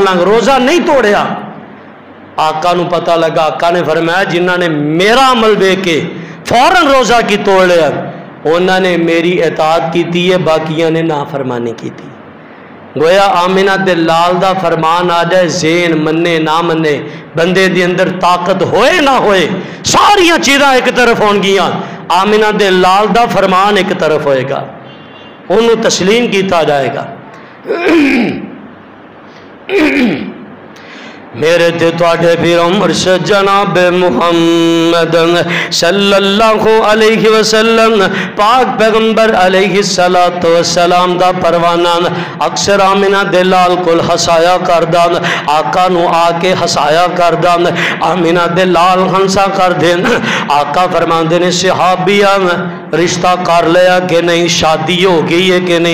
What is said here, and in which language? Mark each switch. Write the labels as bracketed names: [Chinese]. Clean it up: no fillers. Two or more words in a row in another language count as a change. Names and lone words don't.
[Punjabi] لیں روزہ نہیں توڑیا آقا نو پتہ لگا آقا نے فرمایا جنہاں نے میرا عمل بے کے فوراً روزہ کی توڑ لیا [Urdu] انہوں نے میری اطاعت کی تھی ہے [Punjabi] باقیاں نے نافرمانی کی تھی گویا آمینہ دے لال دا فرمان آ جائے ذہن منے نہ منے بندے دی اندر طاقت ہوئے نہ ہوئے ساریاں چیزاں ایک طرف ہون گیاں آمینہ دے لال دا فرمان ایک طرف ہوئے گا انہوں تسلیم کیتا جائے گا میرے تے تواڈے پیر مرشد جناب محمد [Arabic] صلی اللہ علیہ وسلم [Punjabi] پاک پیغمبر [Arabic] علیہ السلام [Punjabi] دا پروانہ اکثر آمینہ دے لال کل ہسایا کردان آقا نو آ کے ہسایا کردان آمینہ دے لال ہنسا کر دین آقا فرماندے نے صحابیہ رشتہ کر لیا کہ نہیں [Urdu] شادی ہو گئی ہے [Punjabi] کہ